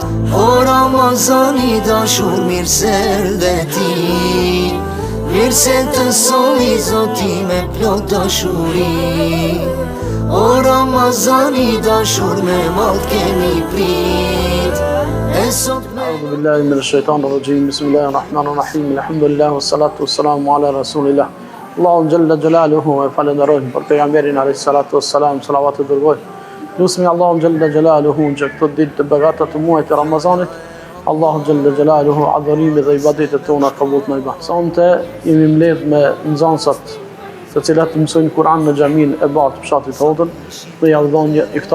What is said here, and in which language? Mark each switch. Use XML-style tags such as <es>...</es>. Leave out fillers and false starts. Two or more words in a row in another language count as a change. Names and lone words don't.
<sq>O Ramazani dashur, mirë se erdhe ti, mirë se të soli Zoti me plot dashuri. O Ramazani dashur, me mall kemi prit, e sot me</sq> <ar>أعوذ بالله من الشيطان الرجيم بسم الله الرحمن الرحيم الحمد لله والصلاة والسلام على رسول الله اللهم جل جلاله</ar> <sq>falenderojmë për pejgamberin</sq> <ar>عليه الصلاة والسلام,</ar> <sq>salavat e dërgoj. Lusmi Allahum</sq> <ar>جل جلاله</ar> <sq>që këtë ditë të begata të muajit të Ramazanit, Allahu</sq> <ar>جل جلاله</ar> <sq>adhurimi dhe ibadetet tona qabul të bëjë. Sonte jemi mbledh me nxënësat të cilat mësojnë Kur'an në xhamin e Bardh fshatit Hodën dhe ja dhon një iftar.</sq>